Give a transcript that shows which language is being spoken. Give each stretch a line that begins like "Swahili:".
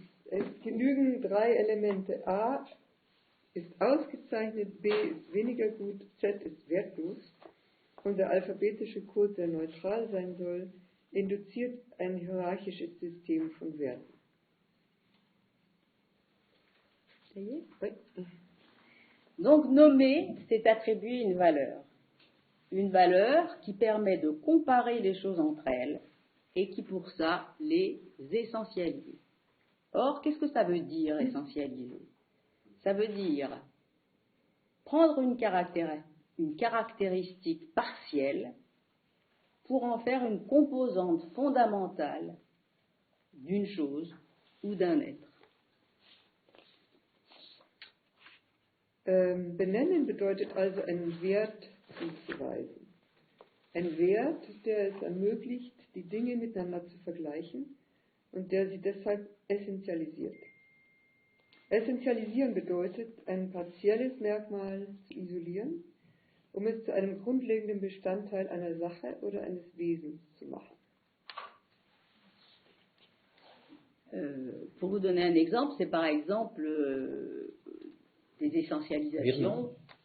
German: Es genügen 3 Elemente. A ist ausgezeichnet, B ist weniger gut, Z ist wertlos. Und der alphabetische Code, der neutral sein soll, induziert ein hierarchisches System von Werten.
French: Oui. Donc nommer, c'est attribuer une valeur. Une valeur qui permet de comparer les choses entre elles et qui pour ça les essentialise. Or, qu'est-ce que ça veut dire essentialiser? Ça veut dire prendre une caractéristique partielle pour en faire une composante fondamentale d'une chose ou d'un être.
German: Benennen bedeutet also einen Wert zuzuweisen. Ein Wert, der es ermöglicht, die Dinge miteinander zu vergleichen und der sie deshalb essentialisiert. Essentialisieren bedeutet, ein partielles Merkmal zu isolieren, um es zu einem grundlegenden Bestandteil einer Sache oder eines Wesens zu machen.
French: Pour vous donner un exemple, c'est par exemple des essentialisations.